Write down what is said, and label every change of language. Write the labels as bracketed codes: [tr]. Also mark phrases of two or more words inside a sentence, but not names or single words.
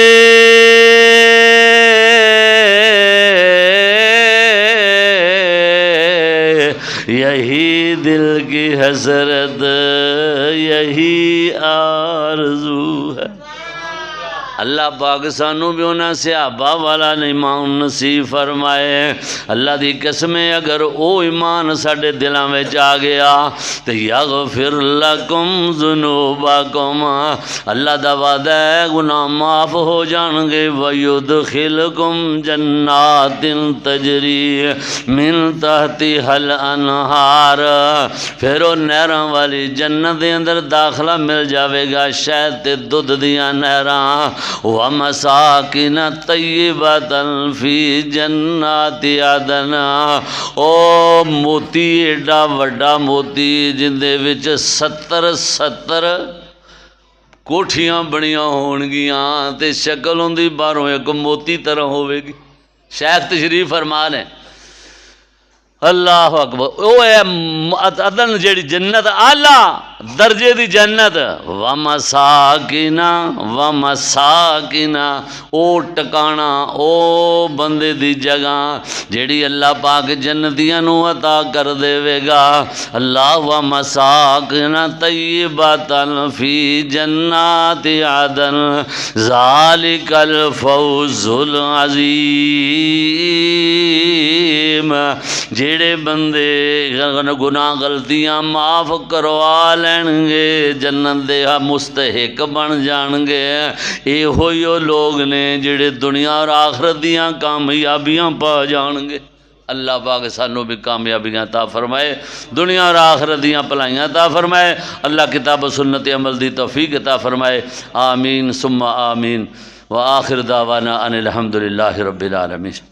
[ur] یہی دل کی حسرت یہی آرزو ہے [pa] اللہ پاک سانو بھی انہاں صحابہ والا ایمان نصیب فرمائے اللہ دی قسم اگر او ایمان ساڈے دلاں وچ آ گیا تے [ar] یغفر لکم ذنوبکم [pa] اللہ دا وعدہ ہے گناہ معاف ہو جان گے [ar] ویدخلکم جنات تجری من تحتها الانہار [pa] پھر او نہراں والی جنت دے اندر داخلہ مل جاوے گا شہد تے دودھ دیاں نہراں [ar] وَمَسَاكِنَ طَيِّبَةً فِي جَنَّاتِ عَدْنٍ [pa] او موتی ایڈا وڈا موتی جن دے وچ 70 کوٹھیاں بنیاں ہون گیاں تے شکل ہوندی باہروں ایک موتی طرح ہوے گی شیخ تشریف فرما نے اللہ اکبر او ہے عدن جیڑی جنت اعلیٰ درجے دی جنت وَمَسَاكِنَ او ٹکانا او بندے دی جگہ جیڑی اللہ پاک جنتیاں نو عطا کر دے وے گا اللہ [ar] وَمَسَاكِنَ طَيِّبَةً فِي جَنَّاتِ عَدْنٍ ذَلِكَ الْفَوْزُ [pa] الْعَظِيمُ جیڑے بندے گناہ غلطیاں معاف کروا لین گے جنت دے مستحق بن جان گے اے ہوئی لوگ نے جیڑے دنیا اور آخرت دیاں کامیابیاں پا جان گے اللہ پاک سانو بھی کامیابیاں عطا فرمائے دنیا اور آخرت دیاں بھلائیاں عطا فرمائے اللہ کتاب و سنت عمل دی توفیق عطا فرمائے [ar] آمین ثم آمین وآخر دعوانا ان الحمدللہ رب العالمین